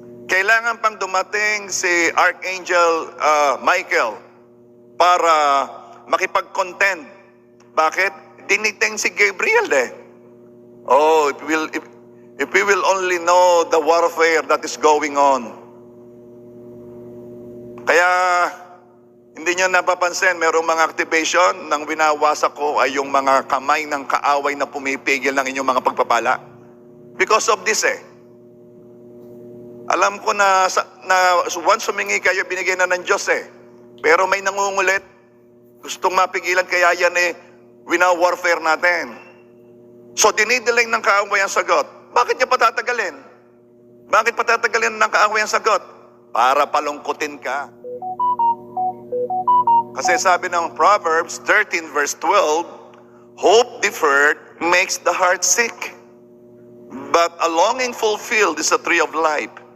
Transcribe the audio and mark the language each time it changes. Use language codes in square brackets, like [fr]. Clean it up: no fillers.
[tl] Kailangan pang dumating si Archangel Michael para makipag-contend. Bakit? Diniting si [en] Gabriel Oh, if we will only know the warfare that is going on. [tl] Kaya, hindi nyo napapansin, merong mga activation ng winawasak ko ay yung mga kamay ng kaaway na pumipigil ng inyong mga pagpapala. [en] Because of this [tl] Alam ko na once humingi kayo, binigay na ng Diyos Pero may nangungulit. Gustong mapigilan kaya yan wina-warfare natin. So dinidelay ng kaaway ang sagot. Bakit niya patatagalin? Bakit patatagalin ng kaaway ang sagot? Para palungkutin ka. Kasi sabi ng Proverbs 13 verse 12, [en] hope deferred makes the heart sick. But a longing fulfilled is a tree of life.